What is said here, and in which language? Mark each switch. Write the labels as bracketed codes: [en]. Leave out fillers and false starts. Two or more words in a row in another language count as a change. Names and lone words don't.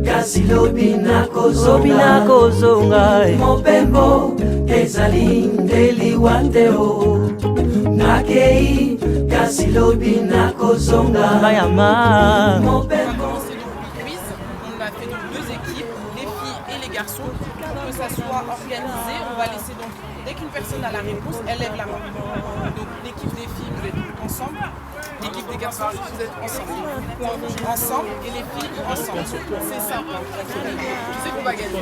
[ln] kasi lobi nakozonga mobembo ezali ndeliwa te o nakei kasi lobi nakozonga mayama mobembo. [fr] On a fait donc 2 équipes, les filles et les garçons, pour que ça soit organisé. On va laisser donc, dès qu'une personne a la réponse, elle lève la main. Donc l'équipe des filles, vous êtes ensemble, l'équipe des garçons, vous êtes ensemble. Ensemble et les filles ensemble. C'est simple. Je sais qu'on va gagner.